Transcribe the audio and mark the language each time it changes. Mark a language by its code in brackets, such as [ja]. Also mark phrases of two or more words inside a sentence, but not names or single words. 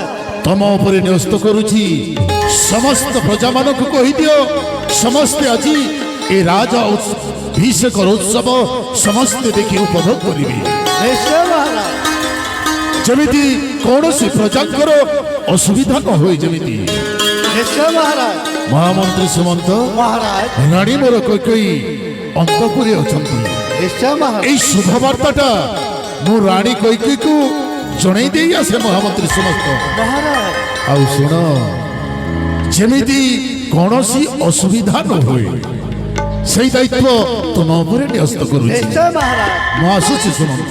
[or] ତମ ଉପରେ ନ୍ୟସ୍ତ କରୁଛି ସମସ୍ତ ପ୍ରଜାମାନଙ୍କୁ କହିଦିଅ, ସମସ୍ତେ ଆଜି ଏ ରାଜା ଅଭିଷେକର ଉତ୍ସବ ସମସ୍ତେ ଦେଖି ଉପଭୋଗ କରିବେ, ନିଶ୍ଚୟ ମହାରାଜ। ଯେମିତି କୌଣସି ପ୍ରଜାଙ୍କର ଅସୁବିଧା ନ ହୁଏ ଯେମିତି। ନିଶ୍ଚୟ ମହାରାଜ। ମହାମନ୍ତ୍ରୀ ସୁମନ୍ତ, ମହାରାଜ ରାଣୀ ମୋର କୈକେୟୀ ଅନ୍ତପୁରେ ଅଛନ୍ତି। ନିଶ୍ଚୟ ମହାରାଜ। ଏଇ ଶୁଭ ବାର୍ତ୍ତାଟା ମୁଁ ରାଣୀ କୈକେୟୀକୁ ଜଣେଇ ଦେଇ ଆସେ ମହାମନ୍ତ୍ରୀ ସୁମନ୍ତ। ମହାରାଜ ଆଉ ଶୁଣ, ଯେମିତି କୌଣସି ଅସୁବିଧା ନ ହୁଏ ସେଇ ଦାୟିତ୍ୱ ତୁମ ଉପରେ ନ୍ୟସ୍ତ କରୁଛି। ନିଶ୍ଚୟ ମହାରାଜ। ମୁଁ ଆସୁଛି ସୁମନ୍ତ।